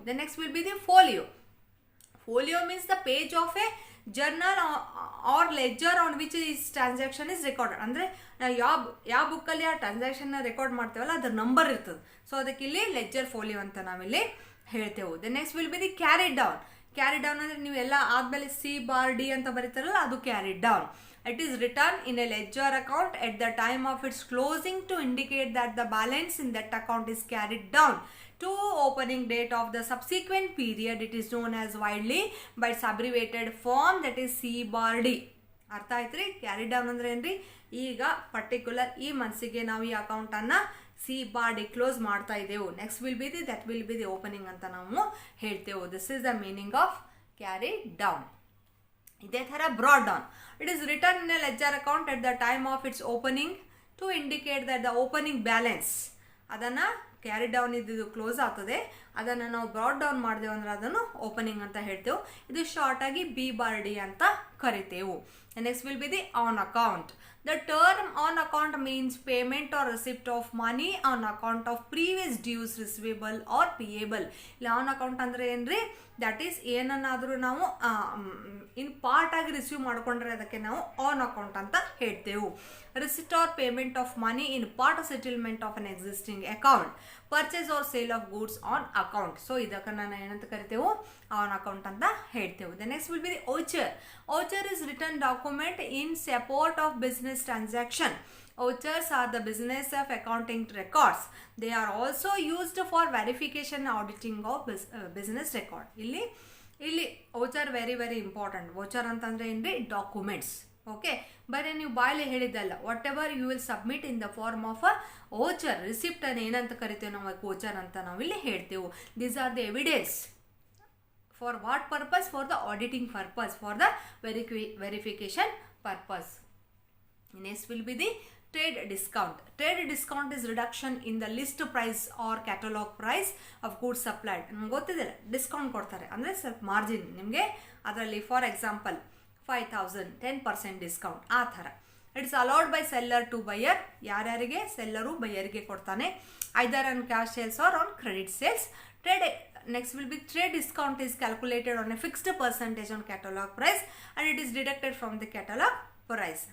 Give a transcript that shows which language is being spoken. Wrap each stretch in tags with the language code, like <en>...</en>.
<en>The next will be the folio. Folio means the page of a journal or ledger on which is transaction is recorded.</en> <kn>ಅಂದರೆ ನಾವು ಯಾವ ಬುಕ್ಕಲ್ಲಿ ಆ ಟ್ರಾನ್ಸಾಕ್ಷನ್ನ record ಮಾಡ್ತೇವಲ್ಲ ಅದ್ರ number ಇರ್ತದೆ. ಸೊ ಅದಕ್ಕೆ ಇಲ್ಲಿ ಲೆಜರ್ ಫೋಲಿಯೋ ಅಂತ ನಾವಿಲ್ಲಿ ಹೇಳ್ತೇವೆ.</kn> <en>The next will be the carried down.</en> <kn>Carry down ಅಂದರೆ ನೀವೆಲ್ಲ ಆದಮೇಲೆ C/D ಅಂತ ಬರೀತಾರಲ್ಲ, ಅದು carry down.</kn> <en>It is written in a ledger account at the time of its closing to indicate that the balance in that account is carried down to opening date of the subsequent period. It is known as widely by its abbreviated form, that is C/D.</en> <kn>ಅರ್ಥ ಆಯ್ತು ರೀ? Carry down ಅಂದರೆ ಏನ್ರಿ, ಈಗ particular ಈ ಮನ್ಸಿಗೆ ನಾವು ಈ ಅಕೌಂಟನ್ನು C/D ಕ್ಲೋಸ್ ಮಾಡ್ತಾ ಇದ್ದೆವು.</kn> <en>next will be that will be the opening</en> <kn>ಅಂತ ನಾವು ಹೇಳ್ತೇವೆ.</kn> <en>This is the meaning of carry down.</en> <kn>ಇದೇ ಥರ</kn> <en>Brought down. It is return in a ledger account at the time of its opening to indicate that the opening balance,</en> <kn>ಅದನ್ನು carry down ಇದ್ದಿದ್ದು close ಆಗ್ತದೆ, ಅದನ್ನು ನಾವು brought down ಮಾಡಿದೆವು ಅಂದ್ರೆ ಅದನ್ನು ಓಪನಿಂಗ್ ಅಂತ ಹೇಳ್ತೇವೆ. ಇದು ಶಾರ್ಟಾಗಿ B/D ಅಂತ ಕರಿತೇವೆ.</kn> <en>Next will be the on account. The term on account means payment or receipt of money on account of previous dues receivable or payable.</en> <kn>ಇಲ್ಲಿ ಆನ್ ಅಕೌಂಟ್ ಅಂದರೆ ಏನ್ರಿ, ದಟ್ ಈಸ್ ಏನನ್ನಾದರೂ ನಾವು ಇನ್ ಪಾರ್ಟ್ ಆಗಿ receive ಮಾಡ್ಕೊಂಡ್ರೆ ಅದಕ್ಕೆ ನಾವು on account ಅಂತ ಹೇಳ್ತೇವೆ.</kn> <en>Receipt or payment of money in part settlement of an existing account, purchase or sale of goods on account.</en> <kn>So ಇದಕ್ಕೆ ನಾನು ಏನಂತ ಕರಿತೇವೆ, ಆನ್ ಅಕೌಂಟ್ ಅಂತ ಹೇಳ್ತೇವೆ.</kn> <en>The next will be the voucher. Voucher is written document in support of business transaction. Vouchers are the business of accounting records. They are also used for verification and auditing of business record.</en> <kn>ಇಲ್ಲಿ voucher very important. Voucher ಅಂತಂದ್ರೆ ಏನ್ರಿ, documents.</kn> <en>okay,</en> <kn>ಬರೀ ನೀವು ಬಾಯಲ್ಲಿ ಹೇಳಿದ್ದಲ್ಲ,</kn> <en>Whatever you will submit in the form of a voucher.</en> <kn>Receipt ಅನ್ನು ಏನಂತ ಕರಿತೇವೆ ನಾವು, ವೌಚರ್ ಅಂತ ನಾವಿಲ್ಲಿ ಹೇಳ್ತೇವೆ.</kn> <en>These are the evidence. For what purpose? For the auditing purpose, for the verification purpose. Next will be the trade discount. Trade discount is reduction in the list price or catalog price of goods supplied.</en> <kn>ನಿಮ್ಗೆ ಗೊತ್ತಿದೆ, discount ಕೊಡ್ತಾರೆ ಅಂದರೆ ಸ್ವಲ್ಪ margin ನಿಮಗೆ ಅದರಲ್ಲಿ.</kn> <en>For example 5,000 10% discount, ಆ ಥರ. It's allowed by seller to buyer.</en> <kn>ಯಾರ್ಯಾರಿಗೆ? ಸೆಲ್ಲರು ಬೈಯರ್ಗೆ ಕೊಡ್ತಾನೆ,</kn> <en>Either on cash sales or on credit sales. Next will be trade discount is calculated on a fixed percentage on catalog price and it is deducted from the catalog price.</en>